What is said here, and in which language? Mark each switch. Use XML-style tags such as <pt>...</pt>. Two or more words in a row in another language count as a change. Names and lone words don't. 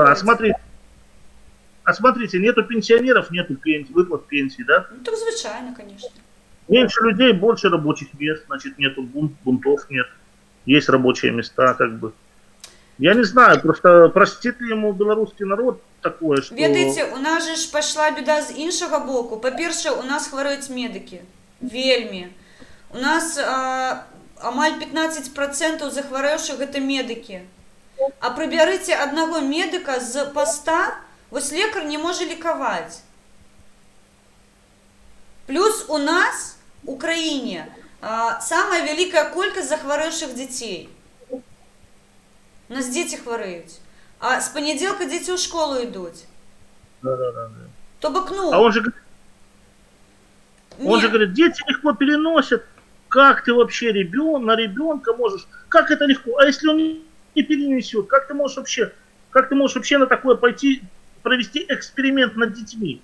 <ru>да, смотрите, нету пенсионеров, нету пенсий, выплат пенсий, да? Ну, так звычайно, конечно. Меньше людей, больше рабочих мест, значит, нету бунтов, нет. Есть рабочие места, как бы. Я не знаю, просто простит ли ему белорусский народ такое, что...</ru> <be>Ведаеце, у нас же ж</be> <ru>пошла беда</ru> <be>з іншага боку. Па-першае, у нас хварэюць медыкі. Вельмі. У нас амаль 15% захварэўшых гэта медыкі. А прыбярыце аднаго медыка з поста, вось лекар не можа лікаваць. Плюс у нас, у краіне, самая вялікая колькасць захварэўшых дзяцей. У нас дзеці хварэюць.</be> <uk>А з понеділка діти у школу йдуть.</uk> <ru>Да.</ru> <be>То бок, ну...</be> <ru>А он же говорит, дети легко переносят. Как ты вообще на ребенка можешь? Как это легко? А если он не перенесет? Как ты можешь вообще на такое пойти, провести эксперимент над детьми?</ru>